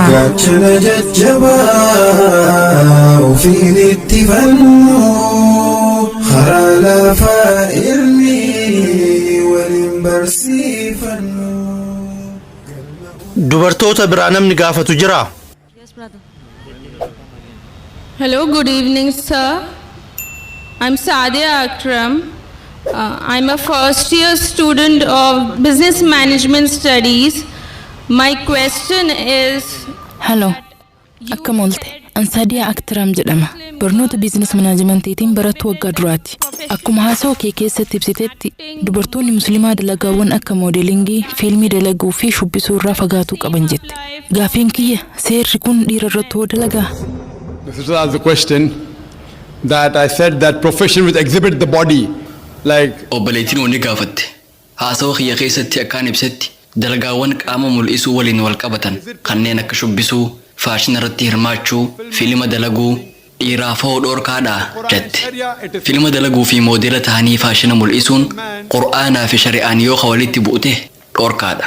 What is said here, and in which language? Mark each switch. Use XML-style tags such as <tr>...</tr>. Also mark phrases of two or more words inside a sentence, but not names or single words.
<om>Gaachana jajjabaa ofiin itti fannu karaa lafaa irni waliin barsiifannu. Dubartoota biraa namni gaafatu jira?</om> <en>Hello, good evening, sir. I'm Sadia Akram. I'm a first year student of Business Management Studies. My question is... Hello.</en> <om>Akkam oolte. An Sadia Akram jedhama. Barnoota Business Managementiitiin barattuu waggaa duraati. Akkuma haasawaa kee keessatti ibsitetti dubartoonni musliimaa dalagaawwan akka moodelingii, fiilmii dalaguu fi shubbisuu irraa fagaatuu qaban jette. Gaafiin kiyya seerri kun dhiira irratti hoo dalagaa?</om> <en>This was the question that I said that profession which exhibit the body like</en> <om>obboleettiin wanni gaafatte haasawaa kiyya keessatti akkaan ibsetti dalagaawwan qaama mul'isuu waliin wal qabatan kanneen akka shubbisuu, faashina irratti hirmaachuu, fiilma dalaguu dhiiraaf hoo dhoorkaadha jette. Fiilma dalaguu fi moodela ta'anii faashina mul'isuun qur'aanaa fi shari'aan yoo walitti bu'ute dhoorkaadha.</om>